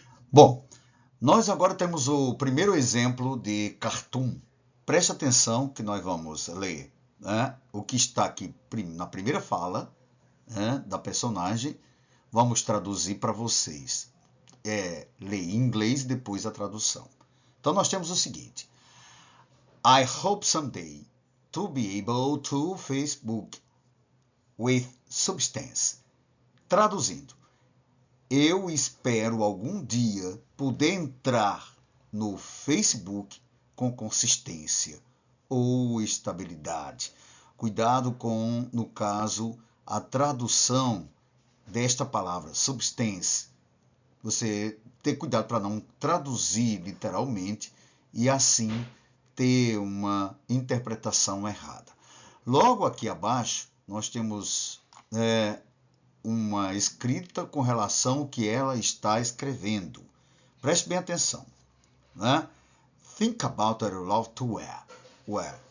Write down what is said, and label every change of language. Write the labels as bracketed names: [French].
[Portuguese] Bom, nós agora temos o primeiro exemplo de cartoon. Preste atenção que nós vamos ler, né, o que está aqui na primeira fala, né, da personagem. Vamos traduzir para vocês. Ler em inglês e depois a tradução. Então nós temos o seguinte. [English] I hope someday to be able to Facebook with substance. [Portuguese] Traduzindo, eu espero algum dia poder entrar no Facebook com consistência ou estabilidade. Cuidado com, no caso, a tradução desta palavra, substance. Você ter cuidado para não traduzir literalmente e assim ter uma interpretação errada. Logo aqui abaixo, nós temos uma escrita com relação ao que ela está escrevendo. Preste bem atenção. Né? [English] Think about what you love to wear.